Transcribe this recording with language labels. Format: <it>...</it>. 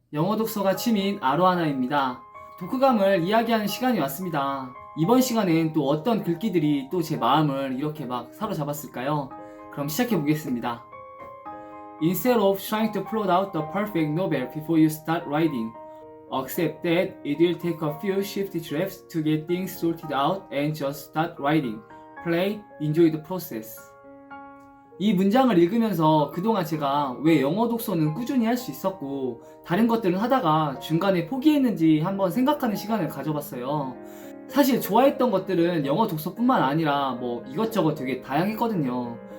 <ko>영어 독서가 취미인 아로하나입니다. 독후감을 이야기하는 시간이 왔습니다. 이번 시간엔 또 어떤 글귀들이 또 제 마음을 이렇게 막 사로잡았을까요? 그럼 시작해 보겠습니다.</ko> <en>Instead of trying to plot out the perfect novel before you start writing, accept that it will take a few shifty drafts to get things sorted out and just start writing. Play, enjoy the process.</en> <ko>이 문장을 읽으면서 그동안 제가 왜 영어 독서는 꾸준히 할 수 있었고 다른 것들은 하다가 중간에 포기했는지 한번 생각하는 시간을 가져봤어요. 사실 좋아했던 것들은 영어 독서뿐만 아니라 뭐 이것저것 되게 다양했거든요.</ko>